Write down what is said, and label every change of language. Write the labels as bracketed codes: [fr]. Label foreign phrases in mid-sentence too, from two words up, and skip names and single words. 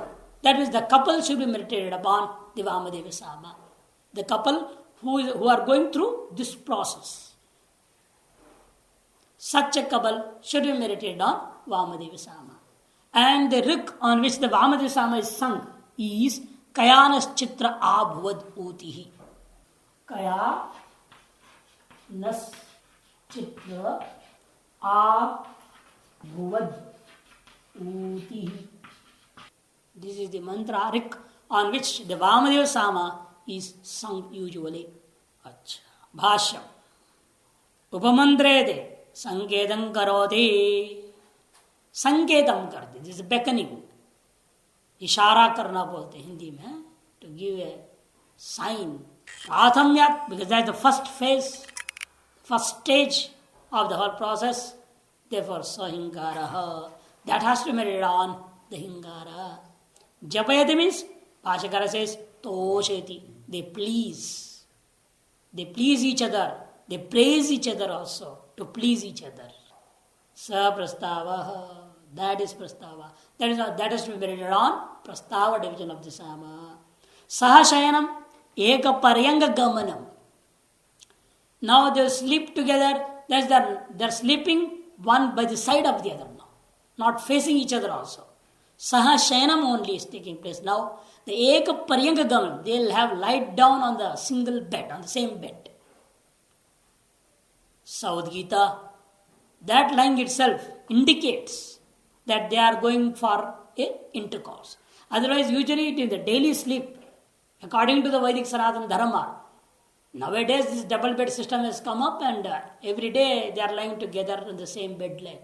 [en] That means the couple should be meditated upon the Vamadeva Sama. The couple who are going through this process. Such a couple should be meditated on Vamadeva Sama. And the rik on which the Vamadeva Sama is sung is [sa] कयानश् चित्र आभुवद् उतिही. कया नश् चित्र आभुवद् उतिही. [en] This is the mantra rik on which the Vamadeva Sama is sung usually. [sa] अच्छा. भाष्यम्. उपमन्त्रेदे संकेदम् करोति. संकेदम् करति. [en] This is beckoning. [hi] इशारा करना बोलते हिंदी में. [en] To give a sign. Prathamyat, because that is the first phase, first stage of the whole process. Therefore, Sahingara. That has to be meditated on the Hingara. Japayati means, Bhashakara says, Tosheti. They please. They please each other. They praise each other also to please each other. [sa] स प्रस्ताव. [en] That is prastava. That has to be meditated on prastava division of the sama. [sa] सह शयनम् एक पर्यङ्ग गमनम्. [en] Now they sleep together. They're sleeping one by the side of the other now, not facing each other also. [sa] सह शयनम् [en] only is taking place now. The [sa] एक पर्यङ्ग गमनम्, [en] they'll have lied down on the single bed, on the same bed. Saudgita, that lying itself indicates that they are going for a intercourse. Otherwise, usually it is the daily sleep. According to the Vedic Sanatana Dharma, nowadays this double bed system has come up and every day they are lying together in the same bed leg.